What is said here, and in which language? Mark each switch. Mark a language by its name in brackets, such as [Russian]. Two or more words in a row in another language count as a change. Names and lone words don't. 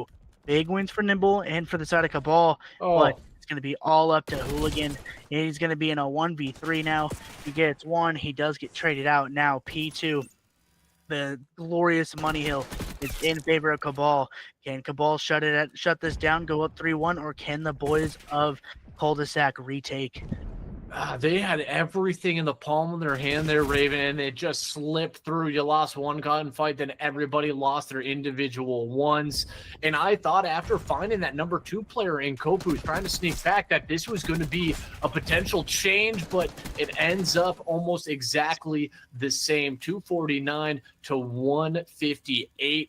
[English] Big wins for Nimble and for the side of Cabal, but it's going to be all up to Hooligan. He's going to be in a 1v3 now. He gets 1. He does get traded out. Now P2, the glorious Money Hill, is in favor of Cabal. Can Cabal shut this down, go up 3-1, or can the boys of cul-de-sac retake? They had everything in the palm of their hand there, Raven, and it just slipped through. You lost one gunfight, then everybody lost their individual ones. And I thought after finding that number 2 player in Kopu who's trying to sneak back, that this was going to be a potential change, but it ends up almost exactly the same, 249 to 158.